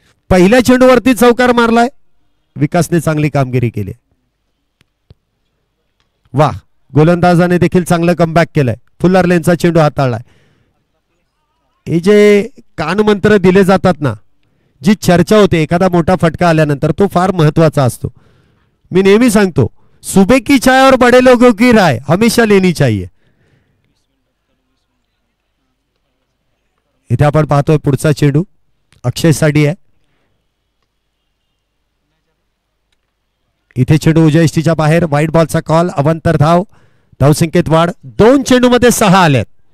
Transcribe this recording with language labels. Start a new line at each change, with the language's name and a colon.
Marathi: पहिल्या चेंडूवरती चौकार मारलाय. विकासने चांगली कामगिरी केली. वाह, गोलंदाजाने देखील चांगलं कमबॅक केलंय. फुल्लर लेनचा चेंडू हाताळलाय. हे जे कानमंत्र दिले जातात ना, जी चर्चा होते एखादा मोठा फटका आल्यानंतर, तो फार महत्वाचा असतो. मी नेहमी सांगतो,
Hindi: सुबह की चाय और बड़े लोगों की राय हमेशा लेनी चाहिए.
Marathi: इथे आपण पाहतोय पुढचा चेंडू अक्षय साठी आहे. इथे चेंडू उजव्या यष्टीच्या बाहेर. वाईट बॉलचा कॉल. अवंतर धाव. धावसंख्येत वाढ. 2 चेंडूमध्ये 6 आल्यात.